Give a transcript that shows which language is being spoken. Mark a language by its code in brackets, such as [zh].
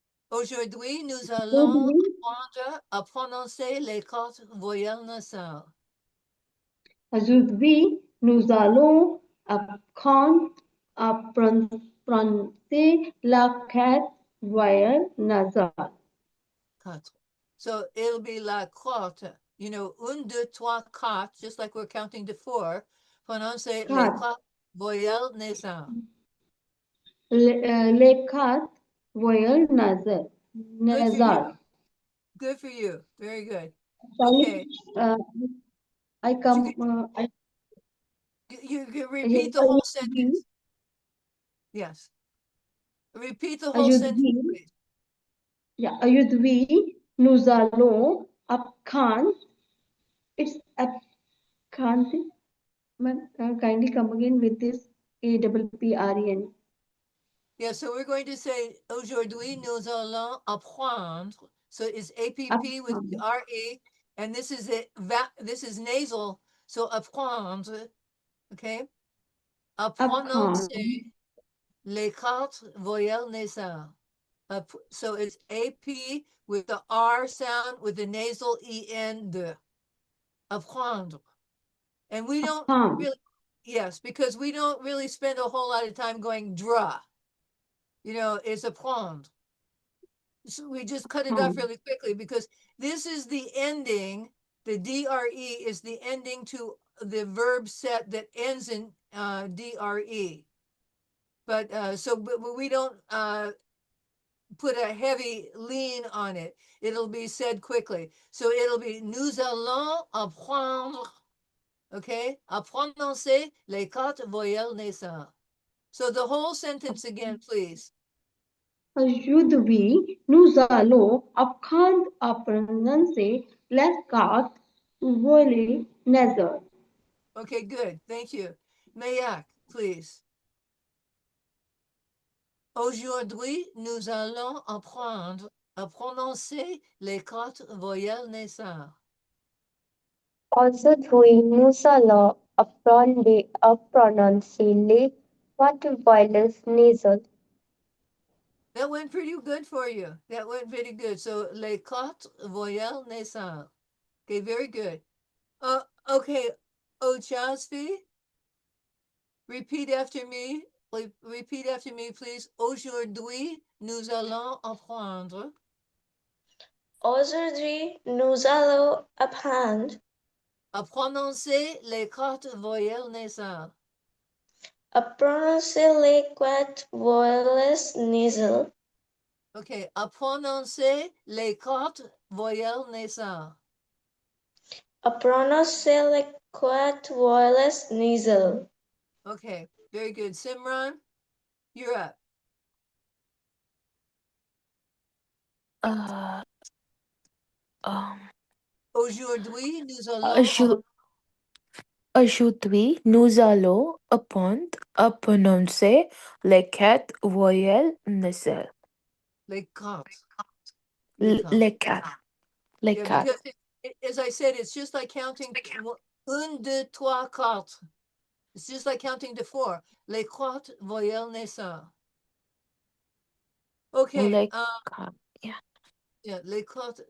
[fr] Aujourd'hui, nous allons apprendre à prononcer les quatre voyelles nasales. Aujourd'hui, nous allons apprendre à prononcer la quatre voyelles nasales. [en] Quatre. So it'll be [fr] la quatre. [en] You know, [fr] un, deux, trois, quatre, [en] just like we're counting to four. [fr] Prononcez les Quatre. quatre voyelles nasales. Les quatre voyelles nasales. [en] Good for you. Good for you. Very good. Okay. Uh, I come. I You can repeat the whole sentence. Yes. Repeat the whole sentence, [fr] Aujourd'hui, [en] please. [fr] yeah, aujourd'hui, nous allons apprendre. [en] It's apprendre. Kindly come again with this APPREN. Yeah, so we're going to say [fr] aujourd'hui nous allons apprendre. [en] So it's APP with the RE, and this is it. This is nasal. So apprendre, okay? [fr] Apprendre. Prononcer les quatre voyelles nasales. [en] So it's AP with the R sound with the nasal EN de. Apprendre. And we don't really, yes, because we don't really spend a whole lot of time going dra. You know, it's apprendre. So we just cut it off really quickly because this is the ending. The DRE is the ending to the verb set that ends in DRE. But but we don't put a heavy lean on it. It'll be said quickly. So it'll be [fr] nous allons apprendre, okay, à prononcer les quatre voyelles nasales. [en] So the whole sentence again, please. [fr] Aujourd'hui, nous allons apprendre à prononcer les quatre voyelles nasales. [en] Okay, good. Thank you. Mayak, please. [fr] Aujourd'hui, nous allons apprendre à prononcer les quatre voyelles nasales. Aujourd'hui, nous allons apprendre à prononcer les quatre voyelles nasales. [en] That went pretty good for you. That went pretty good. So, [fr] les quatre voyelles nasales. [en] Okay, very good. Okay, Ochasvi, repeat after me. Repeat after me, please. Aujourd'hui, [fr] nous allons apprendre Aujourd'hui, nous allons apprendre à prononcer les quatre voyelles nasales. à prononcer les quatre voyelles nasales. OK, à prononcer les quatre voyelles nasales. À prononcer les quatre voyelles nasales. [en] Okay, very good. Simran, you're up. Uh, um, [fr] Aujourd'hui, nous allons Aujourd- Aujourd'hui, nous allons apprendre à prononcer les quatre voyelles nasales. les quatre. Les quatre. Les quatre. Les [en] Yeah, [fr] quatre. [en] because as I said, it's just like counting [fr] un, deux, trois, quatre. [en] It's just like counting to four. [fr] Les quatre voyelles nasales. [en] Okay. [fr] Les quatre. Yeah. Yeah, les quatre.